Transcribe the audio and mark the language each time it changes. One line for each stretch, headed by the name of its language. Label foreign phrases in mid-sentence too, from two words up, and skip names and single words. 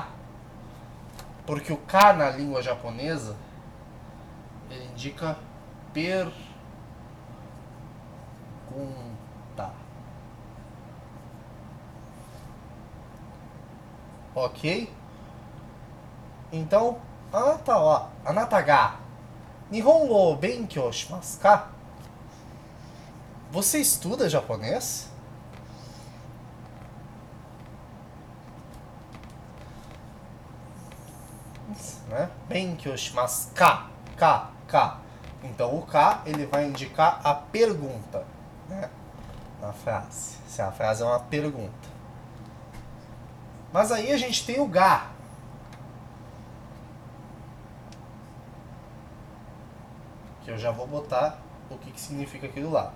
Portuguese: Porque o K na língua japonesa ele indica pergunta. Ok? Então,
Japanese: あなたが日本語を勉強しますか?
Portuguese: Você estuda japonês? Né?
Japanese: 勉強しますか?か.
Portuguese: Então o K ele vai indicar a pergunta, né? Na frase. Se a frase é uma pergunta. Mas aí a gente tem o Ga. Que eu já vou botar o que significa aqui do lado.